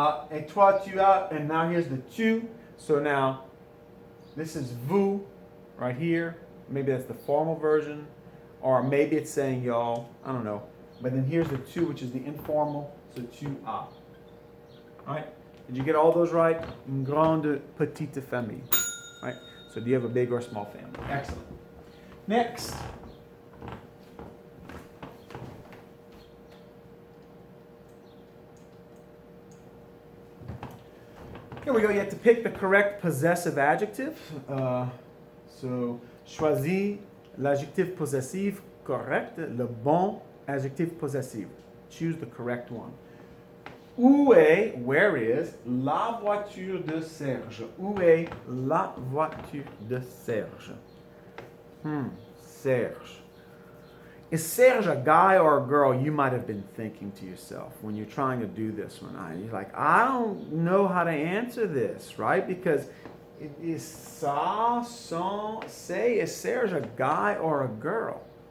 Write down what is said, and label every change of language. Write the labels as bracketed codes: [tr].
[fr] Et toi, tu as, [en] and now here's the tu. So now this is vous right here. Maybe that's the formal version. Or maybe it's saying y'all. I don't know. But then here's the tu, which is the informal. So [fr] tu as. [en] All right? Did you get all those right? [fr] Une grande petite famille. [en] Right? So do you have a big or small family? Excellent. Next. Here we go. You have to pick the correct possessive adjective. [fr] So, choisis l'adjectif possessif correct, le bon adjectif possessif. [en] Choose the correct one. [fr] Où est, [en] where is, [fr] la voiture de Serge? Où est la voiture de Serge? [en] Serge. Is Serge a guy or a girl? You might have been thinking to yourself when you're trying to do this one. You're like, I don't know how to answer this, right? Because is ça, son, say, is Serge a guy or a girl?